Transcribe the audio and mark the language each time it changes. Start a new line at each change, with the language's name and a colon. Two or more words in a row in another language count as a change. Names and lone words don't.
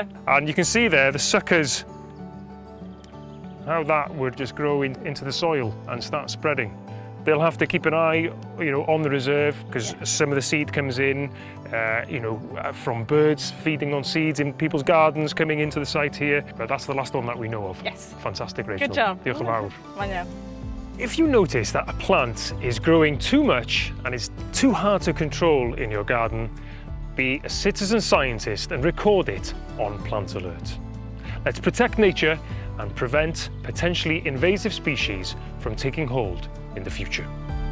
English: And you can see there the suckers, how that would just grow into the soil and start spreading. They'll have to keep an eye, on the reserve because some of the seed comes in, from birds feeding on seeds in people's gardens coming into the site here. But that's the last one that we know of. Yes. Fantastic, Rachel. Good job.
Welsh: Diolch yn fawr.
English: I know. If you notice that a plant is growing too much and is too hard to control in your garden, be a citizen scientist and record it on Plant Alert. Let's protect nature and prevent potentially invasive species from taking hold in the future.